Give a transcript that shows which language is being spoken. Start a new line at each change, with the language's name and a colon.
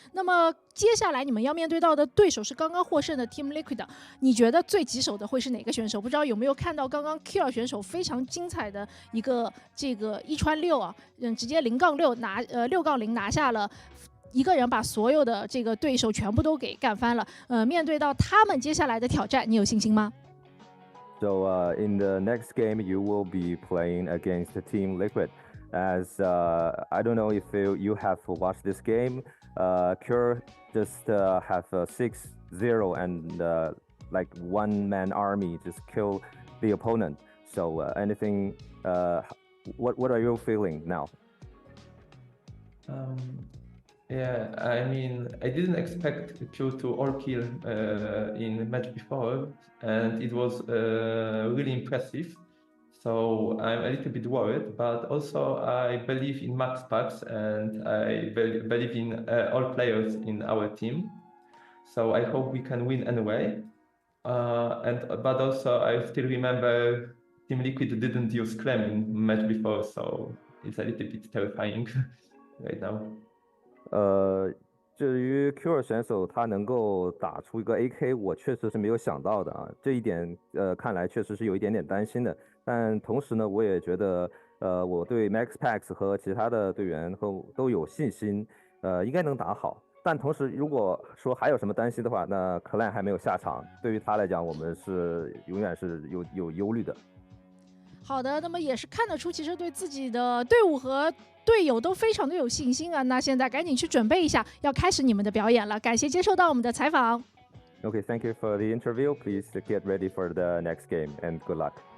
Chinese: 那么接下来你们要面对到的对手是刚刚获胜的 Team Liquid， 你觉得最棘手的会是哪个选手？不知道有没有看到刚刚 Killer 选手非常精彩的一个这个1穿6啊，直接0-6拿6-0拿下了一个人把所有的这个对手全部都给干翻了。面对到他们接下来的挑战，你有信心吗？
English: So in the next game, you will be playing against Team Liquid. As I don't know if you have watched this game, Cure just have 6-0 and like one-man army just kill the opponent. So anything, what are you feeling now? Yeah, I mean, I didn't expect Q to all kill in match before, and it was really impressive. So I'm a little bit worried, but also I believe in MaxPax and I believe in all players in our team. So I hope we can win anyway. But also I still remember Team Liquid didn't use Clem in match before, so it's a little bit terrifying right now.
Chinese: 至于 Q2 选手他能够打出一个 AK， 我确实是没有想到的啊，这一点看来确实是有一点点担心的。但同时呢，我也觉得我对 MaxPax 和其他的队员都有信心，应该能打好。但同时，如果说还有什么担心的话，那 Clem 还没有下场，对于他来讲，我们是永远是有忧虑的。好的，那么也是看得出，其实对自己的队伍和队友都非常的有信心啊。那现在赶紧去准备一下，要开始你们的表演了。感谢接受到我们的采访。
English: Okay, thank you for the interview. Please get ready for the next game and good luck.